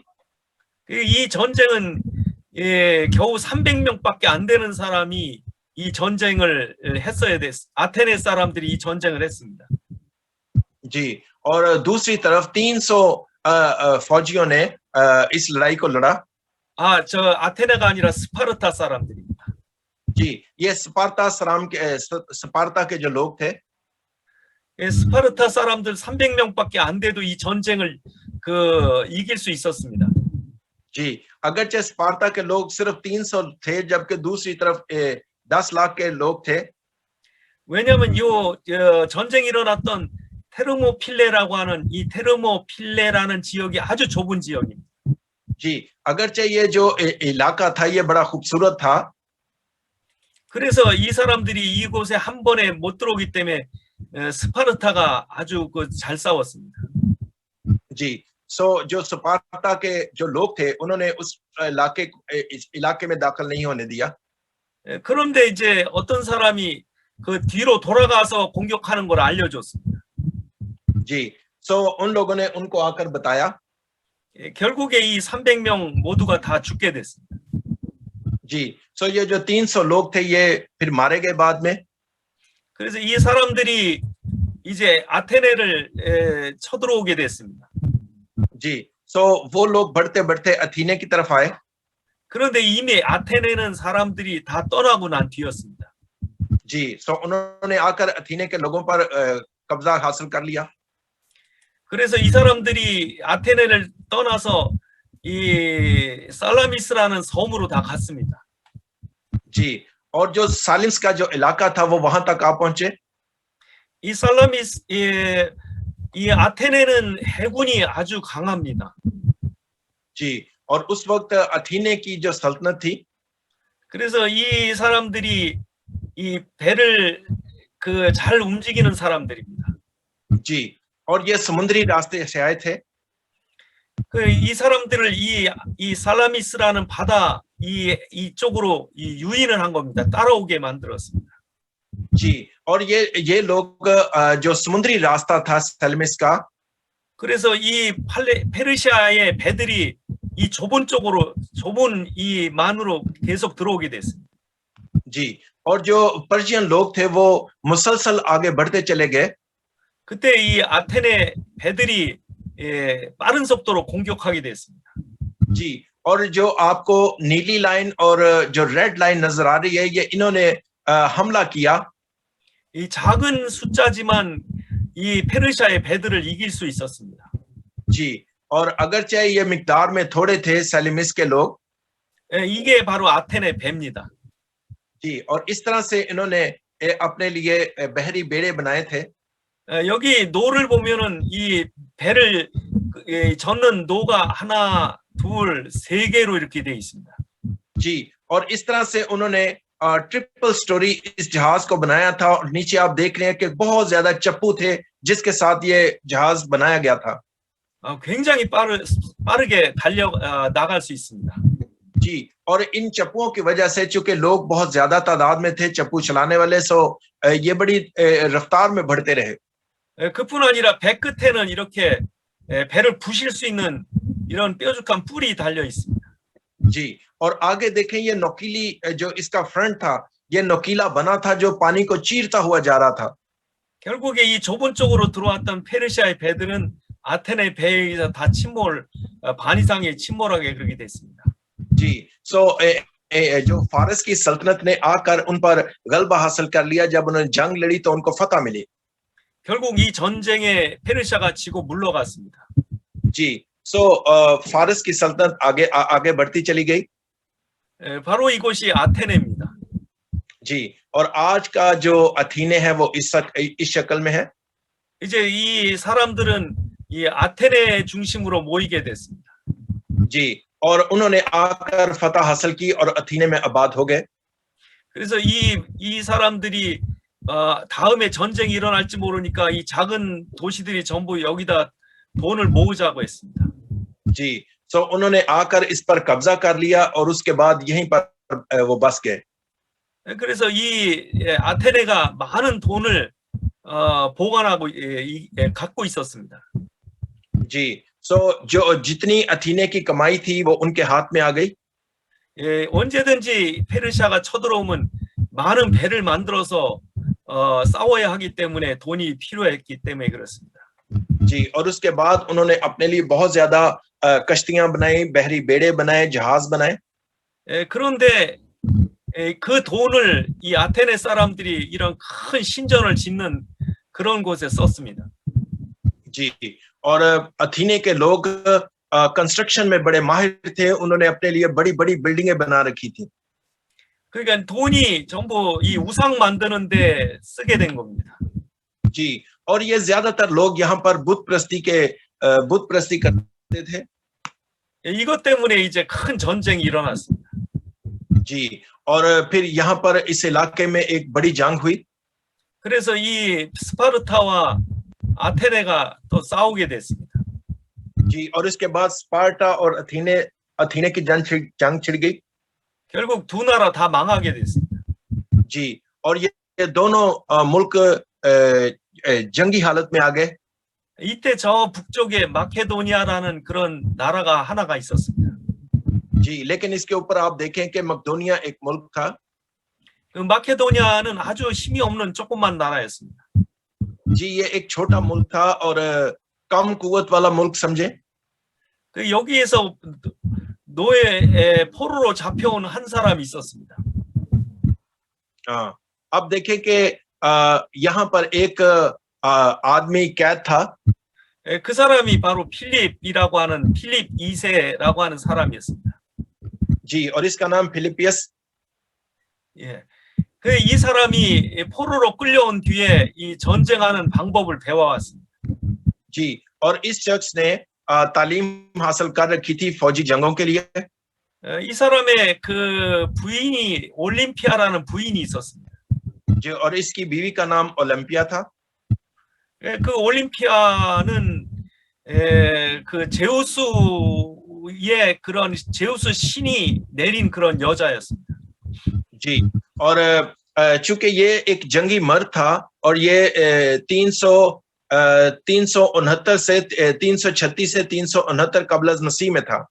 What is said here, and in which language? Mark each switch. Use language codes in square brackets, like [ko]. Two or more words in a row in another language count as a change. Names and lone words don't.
[ko] 이 전쟁은 겨우 300명밖에 안 되는 사람이 이 전쟁을 했어야 됐. 아테네 사람들이 이 전쟁을 했습니다. [ur] جی، اور دوسری طرف 300 فوجیوں نے اس لڑائی کو لڑا. [ko] 저 아테네가 아니라 스파르타 사람들입니다. [ur] جی، یہ سپارٹا کے جو لوگ تھے, [ko] 스파르타 사람들 300명밖에 안 돼도 이 전쟁을 이길 수 있었습니다. [ur] جی، اگرچہ سپارٹا کے لوگ صرف 300 تھے، جبکہ دوسری طرف 10 لاکھ کے لوگ تھے. [ko] 왜냐하면 전쟁이 일어났던 테르모필레라고 하는 이 테르모필레라는 지역이 아주 좁은 지역입니다. [ur] جی، اگرچہ یہ جو علاقہ تھا یہ بڑا خوبصورت تھا. [ko] 그래서 이 사람들이 이곳에 한 번에 못 들어오기 때문에 스파르타가 아주 잘 싸웠습니다. [ur] جی، سو جو سپارٹا کے جو لوگ تھے انہوں نے اس علاقے میں داخل نہیں ہونے دیا. [ko] 그런데 이제 어떤 사람이 그 뒤로 돌아가서 공격하는 걸 알려줬습니다. [ur] جی، سو ان لوگوں نے ان کو آکر بتایا. [ko] 결국에 이 300명 모두가 다 죽게 됐습니다. [ur] جی، سو یہ جو 300 لوگ تھے یہ پھر مارے گئے بعد میں. [ko] 그래서 이 사람들이 이제 아테네를 쳐들어오게 됐습니다. [ur] جی، سو وہ لوگ بڑھتے بڑھتے ایتھینے کی طرف آئے. [ko] 그런데 이미 아테네는 사람들이 다 떠나고 난 뒤였습니다. [ur] جی، سو انہوں نے آکر ایتھینے کے لوگوں پر قبضہ حاصل کر لیا. [ko] 그래서 이 사람들이 아테네를 떠나서 이 살라미스라는 섬으로 다 갔습니다. [ur] جی، اور جو سالمس کا جو علاقہ تھا وہ وہاں تک آ پہنچے. [ko] 이 살라미스 이 아테네는 해군이 아주 강합니다. [ur] جی، اور اس وقت ایتھینے کی جو سلطنت تھی, [ko] 그래서 이 사람들이 이 배를 그 잘 움직이는 사람들입니다. [ur] جی، اور یہ سمندری راستے سے آئے تھے. [ko] 이 사람들을 이 살라미스라는 바다 이쪽으로 유인을 한 겁니다. 따라오게 만들었습니다. [ur] جی، اور یہ لوگ جو سمندری راستہ تھا سلمس کا, [ko] 그래서 이 페르시아의 배들이 이 좁은 쪽으로 좁은 이 만으로 계속 들어오게 됐습니다. [ur] جی، اور جو پرشین لوگ تھے وہ مسلسل آگے بڑھتے چلے گئے. [ko] 그때 이 아테네 배들이 빠른 속도로 공격하게 됐습니다. [ur] جی، اور جو آپ کو نیلی لائن اور جو [en] red line [ur] نظر آ رہی ہے، یہ انہوں نے حملہ کیا. [ko] 이 작은 숫자지만 이 페르시아의 배들을 이길 수 있었습니다. [ur] جی، اور اگرچہ یہ مقدار میں تھوڑے تھے سیلیمس کے لوگ. [ko] 이게 바로 아테네 배입니다. [ur] جی، اور اس طرح سے انہوں نے اپنے لیے بحری بیڑے بنائے تھے. [ko] 여기 노를 보면은 이 배를 젓는 노가 하나, 둘, 세 개로 이렇게 되어 있습니다. [ur] جی، اور اس طرح سے انہوں نے [en] triple story [ur] اس جہاز کو بنایا تھا. اور نیچے آپ دیکھ رہے ہیں کہ بہت زیادہ چپو تھے جس کے ساتھ یہ جہاز بنایا گیا تھا. [ko] 굉장히 빠르게 나갈 수 있습니다. [ur] جی، اور ان چپوؤں کی وجہ سے چونکہ لوگ بہت زیادہ تعداد میں تھے چپو چلانے والے، سو یہ بڑی رفتار میں بڑھتے رہے. [ko] 그뿐 아니라 배 끝에는 이렇게 배를 부실 수 있는 이런 뾰족한 뿔이 달려 있습니다. [ur] جی، اور آگے دیکھیں یہ نوکیلی جو اس کا فرنٹ تھا، یہ نوکیلا بنا تھا جو پانی کو چیرتا ہوا جا رہا تھا. [ko] 결국에 이 좁은 쪽으로 들어왔던 페르시아의 배들은 아테네 배에 의해서 다 반 이상이 침몰하게 그렇게 됐습니다. [ur] جی، سو جو فارس کی سلطنت نے آکر ان پر غلبہ حاصل کر لیا. جب انہوں نے جنگ لڑی تو ان کو فتح ملی. [ko] 결국 이 전쟁에 페르시아가 지고 물러갔습니다. [ur] جی، سو فارس کی سلطنت آگے بڑھتی چلی گئی. [ko] 바로 이곳이 아테네입니다. [ur] جی، اور آج کا جو ایتھینے ہے وہ اس شکل میں ہے. [ko] 이제 이 사람들은 이 아테네 중심으로 모이게 됐습니다. [ur] جی، اور انہوں نے آکر فتح حاصل کی اور ایتھینے میں آباد ہو گئے. [ko] 그래서 이 사람들이 다음에 전쟁이 일어날지 모르니까 이 작은 도시들이 전부 여기다 돈을 모으자고 했습니다. [ur] جی، سو انہوں نے آکر اس پر قبضہ کر لیا اور اس کے بعد یہیں پر وہ بس گئے. [ko] 그래서 이 아테네가 많은 돈을 보관하고 갖고 있었습니다. [ur] جی، سو جو جتنی ایتھینے کی کمائی تھی وہ ان کے ہاتھ میں آ گئی. [ko] 언제든지 페르시아가 쳐들어오면 많은 배를 만들어서 싸워야 하기 때문에 돈이 필요했기 때문에 그렇습니다. [ur] جی، اور اس کے بعد انہوں نے اپنے لیے بہت زیادہ کشتیاں بنائی، بحری بیڑے بنائے، جہاز بنائے. [ko] 그런데 그 돈을 이 아테네 사람들이 이런 큰 신전을 짓는 그런 곳에 썼습니다. [ur] جی، اور ایتھینے کے لوگ کنسٹرکشن میں بڑے ماہر تھے. انہوں نے اپنے لیے بڑی بڑی بلڈنگیں بنا رکھی تھی. [ko] 그러니까 돈이 전부 이 우상 만드는데 쓰게 된 겁니다. [ur] جی، اور یہ زیادہ تر لوگ یہاں پر بت پرستی کرتے تھے. [ko] 이것 때문에 이제 큰 전쟁이 일어났습니다. [ur] جی، اور پھر یہاں پر اس علاقے میں ایک بڑی جنگ ہوئی. [ko] 그래서 이 스파르타와 아테네가 또 싸우게 됐습니다. [ur] جی، اور اس کے بعد سپارٹا اور ایتھینے کی جنگ چھڑ گئی. [ko] 결국 두 나라 다 망하게 됐습니다. [ur] جی، اور یہ دونوں ملک جنگی حالت میں آ گئے. [ko] 이때 저 북쪽에 마케도니아라는 그런 나라가 하나가 있었습니다. [ur] جی، لیکن اس کے اوپر آپ دیکھیں کہ مقدونیہ ایک ملک تھا. [ko] 그 마케도니아는 아주 힘이 없는 조그만 나라였습니다. [ur] جی یہ ایک چھوٹا ملک تھا اور کم قوت والا ملک سمجھے. [ko] 그 여기에서 노예 포로로 잡혀온 한 사람이 있었습니다. [ur] ہاں، اب دیکھیں کہ یہاں پر ایک آدمی قید تھا. [ko] 그 사람이 바로 필립이라고 하는 필립 2세라고 하는 사람이었습니다. [ur] جی اور اس کا نام فلپیئس. [ko] 예. 그 이 사람이 포로로 끌려온 뒤에 이 전쟁하는 방법을 배워왔습니다. [ur] جی اور اس شخص نے تعلیم حاصل کر رکھی تھی فوجی جنگوں کے لیے. [ko] 이 사람의 그 부인이 올림피아라는 부인이 있었습니다. [ur] جی اور اس کی بیوی کا نام اولمپیا تھا. [ko] 그 올림피아는 그 제우스의 그런 제우스 신이 내린 그런 여자였습니다. [ur] جی اور چونکہ یہ ایک جنگی مرد تھا اور یہ 369 سے 336 سے 369 قبل از مسیح میں تھا.